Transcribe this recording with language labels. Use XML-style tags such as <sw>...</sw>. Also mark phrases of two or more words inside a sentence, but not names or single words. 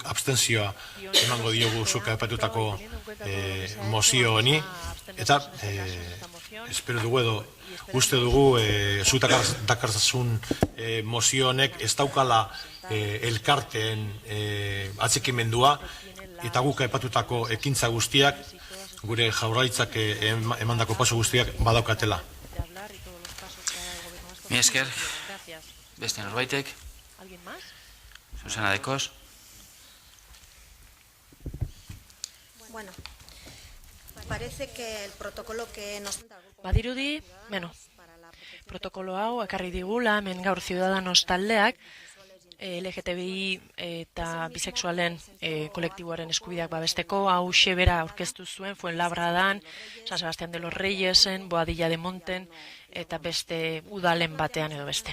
<eu>abstentzioa emango diogu zuk aipatutako mozio honi eta espero dugu edo uste dugu zu dakartzazun mozio honek ez daukala elkarteen atxikimendua eta guk aipatutako ekintza guztiak gure Jaurlaritzak emandako paso guztiak badaukatela. Mi esker, beste norbaitek, Susana Dekos.</eu> <es>Bueno, parece que el protocolo que nos...</es> <eu>Badirudi, protokolo hau ekarri digula, hemen gaur Ciudadanos taldeak, LGTBI eta bisexualen kolektiboaren eskubideak babesteko, hau xebera aurkeztu zuen, Fuenlabradan, San Sebastián de los Reyesen, Boadilla de Monten, eta beste udalen batean edo beste.</eu>